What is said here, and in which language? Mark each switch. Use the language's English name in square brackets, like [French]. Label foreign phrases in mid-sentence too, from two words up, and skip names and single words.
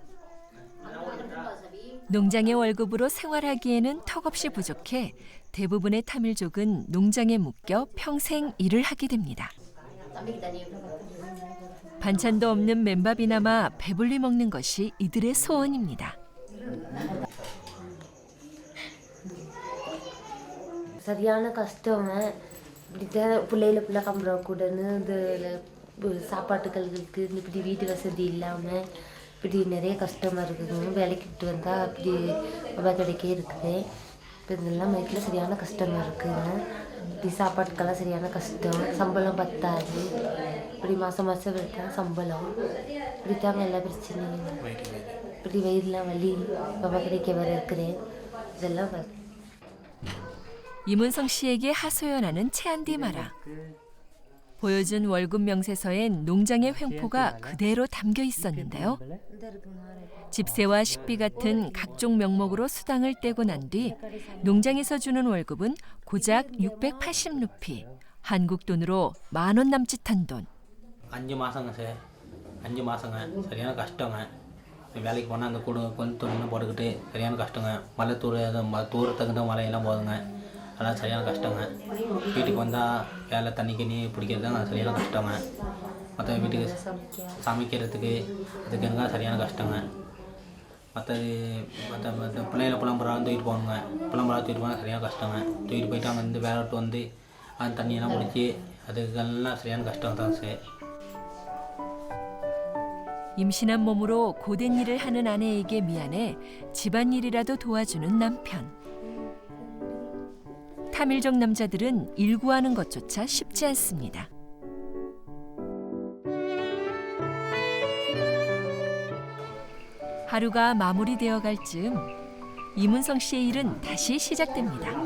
[Korean] 농장의 월급으로 생활하기에는 턱없이 부족해 대부분의 타밀족은 농장에 묶여 평생 일을 하게 됩니다. 반찬도 없는 맨밥이나마 배불리 먹는 것이 이들의 소원입니다. [Tamil] சரியான கஷ்டம். இப்படித்தான் பிள்ளைகளை கம்பளக்கூடன்னு இந்த சாப்பாட்டுகளுக்கு இப்படி வீட்டு வசதி இல்லாமல் இப்படி நிறைய கஷ்டமாக இருக்குதுங்க. வேலைக்கு வந்தால் அப்படி கிடைக்கே இருக்குது. இப்போ இதெல்லாம் வீட்டில் சரியான கஷ்டமாக இருக்குதுங்க. இப்படி சாப்பாட்டுக்கெல்லாம் சரியான கஷ்டம். சம்பளம் பத்தாது. இப்படி மாதம் மாதம் எடுத்தா சம்பளம். இப்படித்தாங்க எல்லா பிரச்சனையும். இப்படி வயிறுலாம் வலி கிடைக்க வேற இருக்கிறேன். இதெல்லாம் [Korean] 이문성 씨에게 하소연하는 채안디 마라. 보여준 월급 명세서엔 농장의 횡포가 그대로 담겨 있었는데요. 집세와 식비 같은 각종 명목으로 수당을 떼고 난 뒤 농장에서 주는 월급은 고작 680루피, 한국 돈으로 10,000원 남짓한 돈. [Tamil] 5 மாதங்க சார், 5 மாதங்க சரியான கஷ்டங்க. வேலைக்கு போனால் அந்த கொஞ்சம் துணி போட்டுக்கிட்டு சரியான கஷ்டங்க. மழை தூரத்துக்கு மழையெல்லாம் போதுங்க. அதெல்லாம் சரியான கஷ்டங்க. வீட்டுக்கு வந்தால் வேலை தண்ணி கிண்ணி பிடிக்கிறது தான் சரியான கஷ்டங்க. மற்ற வீட்டுக்கு சமைக்கிறதுக்கு அதுக்கு எனக்கு சரியான கஷ்டங்க. மற்றது மற்ற பிள்ளைகளை புலம்புறாங்க தூக்கிட்டு போகணுங்க. புலம்புறா தூக்கிட்டு போனால் சரியான கஷ்டங்க. தூக்கிட்டு போயிட்டு அங்கே வந்து வேலை விட்டு வந்து அந்த தண்ணியெல்லாம் பிடிச்சி அதுக்கெல்லாம் சரியான கஷ்டம் தான் சார். [Korean] 임신한 몸으로 고된 일을 하는 아내에게 미안해 집안일이라도 도와주는 남편. 타밀족 남자들은 일구하는 것조차 쉽지 않습니다. 하루가 마무리되어 갈 즈음 이문성 씨의 일은 다시 시작됩니다.